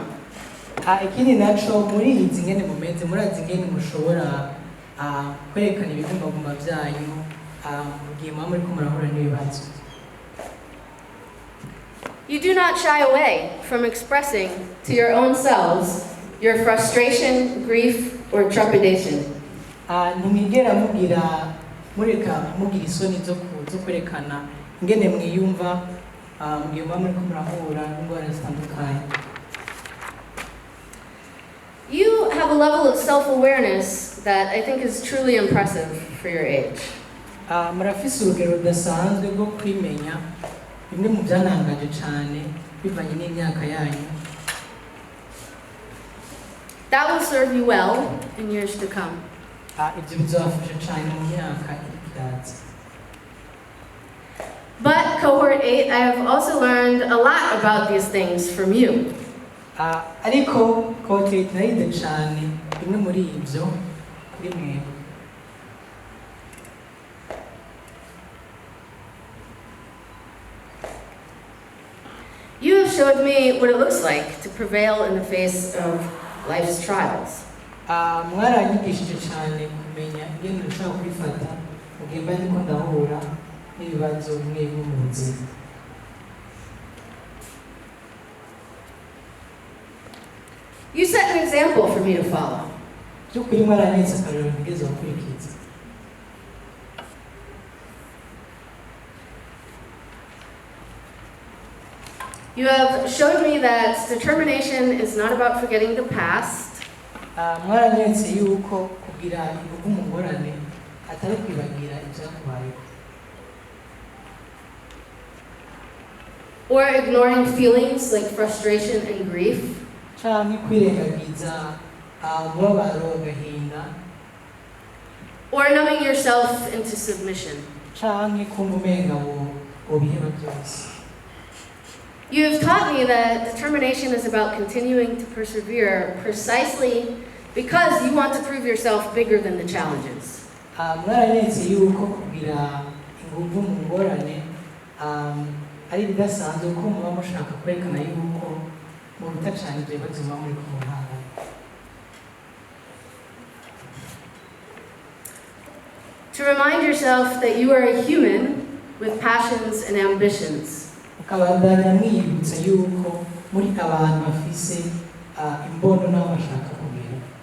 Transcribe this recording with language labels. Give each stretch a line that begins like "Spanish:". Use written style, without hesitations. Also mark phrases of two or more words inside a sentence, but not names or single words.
Rundi: Ikindi naco muri izi ngene mumenze murazi ngene mushobora kwerekana ibigumbagumba byanyu mugihe muba muriko murahura n'ibibazo.
English: You do not shy away from expressing to your own selves your frustration, grief, or trepidation.
Rundi: Ntimwigera mureka mugira isoni zo kwerekana ingene mwiyumva mugihe muba muriko murahura n'ingorane zitandukanye.
English: You have a level of self-awareness that I think is truly impressive for your age.
Rundi: Murafise urugero rudasanzwe rwo kwimenya bimwe mu byanangaje cyane bivanye n'imyaka yanyu.
English: That will serve you well in years to come.
Rundi: Ibyo bizabafasha cyane mu myaka itaza.
English: But Cohort 8, I have also learned a lot about these things from you.
Rundi: Ariko Cohort 8 narinde cyane bimwe muri ibyo kuri mwe.
English: You have showed me what it looks like to prevail in the face of life's trials.
Rundi: Mwaranyigishije cyane kumenya ingene ushobora kwifata mu gihe mba ndiko ndahura n'ibibazo bimwe bimwe mu buzima.
English: You set an example for me to follow.
Rundi: By'ukuri mwaranyeretse akarorero ntigeze gukurikiza.
English: You have showed me that determination is not about forgetting the past.
Rundi: Mwaranyeretse yuko kugira ingufu mu ngorane atari kwibagira ibyakubayeho.
English: Or ignoring feelings like frustration and grief.
Rundi: Canke kwirengagiza umubabaro, agahinda.
English: Or numbing yourself into submission.
Rundi: Canke kumva umenga wobiheba byose.
English: You have taught me that determination is about continuing to persevere precisely because you want to prove yourself bigger than the challenges.
Rundi: Mwaranyeretse yuko kugira ingufu mu ngorane ari bidasanzwe ko muba mushaka kwerekana yuko muruta cyane ibyo bibazo muba muri kumuhanga.
English: To remind yourself that you are a human with passions and ambitions.
Rundi: Ukabandanya mwibutsa yuko muri abantu bafise imbono n'abo bashaka kugira.